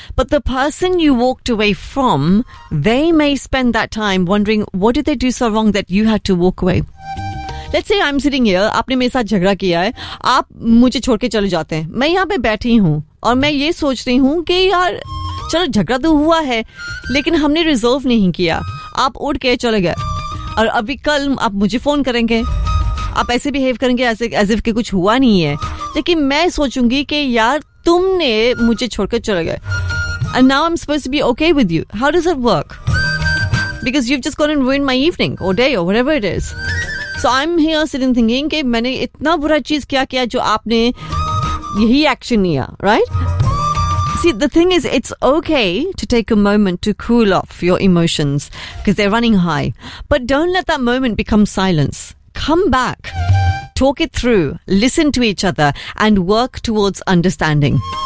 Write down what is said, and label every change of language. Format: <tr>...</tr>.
<en>But the person you walked away from, they may spend that time wondering, what did they do so wrong that you had to walk away? Let's say I'm sitting here,</en> <hi>aapne mere saath jhagda kiya hai, aap mujhe chhod ke chale jaate hain. Main yahan pe baithi hoon aur main ye soch rahi hoon ki yaar चलो झगड़ा तो हुआ है लेकिन हमने resolve नहीं किया. आप उठ के चले गए और अभी कल आप मुझे फोन करेंगे. आप ऐसे बिहेव करेंगे</hi> <en>as if</en> <hi>कि कुछ हुआ नहीं है, लेकिन मैं सोचूंगी कि यार तुमने मुझे छोड़कर चले गए.</hi> <en>And now I am suppose to be okay with you. How does it work? Because you have just gone and ruin my evening और day और whatever it is. So I am here sitting thinking</en> <hi>कि मैंने इतना बुरा चीज क्या किया जो आपने यही एक्शन लिया, right?</hi> <en>See, the thing is, it's okay to take a moment to cool off your emotions because they're running high. But don't let that moment become silence. Come back, talk it through, listen to each other, and work towards understanding.</en>